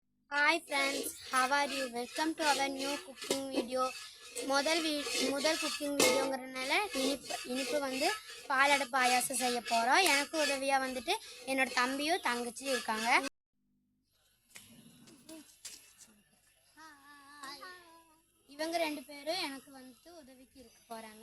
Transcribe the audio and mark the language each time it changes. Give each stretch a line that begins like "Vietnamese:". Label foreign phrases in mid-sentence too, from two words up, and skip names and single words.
English: Hi friends, how are you? Welcome to our new cooking video.
Tamil: முதல்
English: cooking video
Tamil: இனிப்பு வந்து பாலடை பாயாசம் செய்ய போகிறோம். எனக்கு உதவியாக வந்துட்டு என்னோட தம்பியும் தங்கச்சியும் இருக்காங்க. இவங்க ரெண்டு பேரும் எனக்கு வந்துட்டு உதவிக்கு இருக்க போகிறாங்க.